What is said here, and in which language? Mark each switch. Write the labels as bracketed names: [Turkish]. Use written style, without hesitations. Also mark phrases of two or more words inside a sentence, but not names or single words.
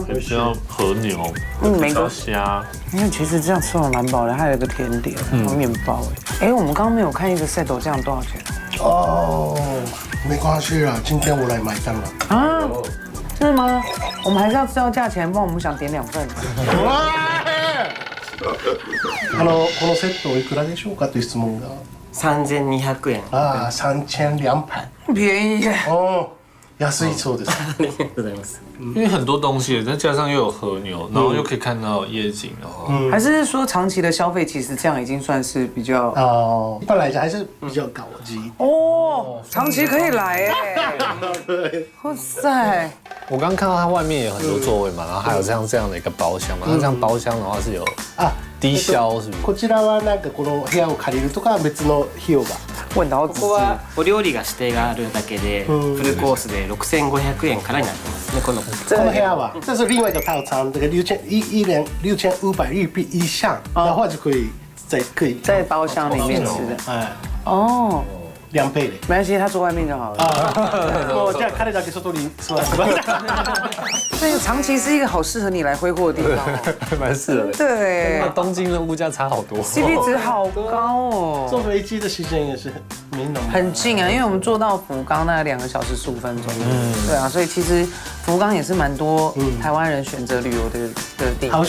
[Chinese] 可以吃到和牛，吃到虾。因为其实这样吃完蛮饱的，还有一个甜点，还有面包哎。我们刚刚没有看一个 set 这样多少钱？哦，没关系啦，今天我来买单了。啊，真的吗？我们还是要知道价钱，不然我们想点2份。 [Japanese] このセットおいくらでしょうかという質問が。 3200円。ああ、3200。 [Chinese] 便宜耶。 [Japanese] 哦。安いそうです。ありがとうございます。 [Chinese] 因为很多东西，再加上又有和牛，然后又可以看到夜景，然后还是说长期的消费，其实这样已经算是比较哦，一般来讲还是比较高级。哦，长期可以来哎。哇塞！我刚刚看到它外面有很多座位嘛，然后还有这样的一个包厢嘛，那这样包厢的话是有低消是不是？ [Japanese] こちらはなんかこの部屋を借りるとか別の費用が。 [Chinese] 问到 [Japanese] ここはお料理が指定があるだけでフルコースで6500円からになってますね。この部屋は， [Chinese] 这是另外一个套餐，这个6500日币以上的话就可以在包厢里面吃的。哎，哦。 [Japanese] 2倍で。 [Chinese] 没关系，他坐外面就好了。 [Japanese] もうじゃあ彼だけ外に座ってください。 [Chinese] 这个长崎是一个好适合你来挥霍的地方，蛮适合的。对，东京的物价差好多，CP 值好高哦。坐飞机的时间也是没那么很近啊，因为我们坐到福冈大概2个小时15分钟。对啊，所以其实福冈也是蛮多台湾人选择旅游的地方。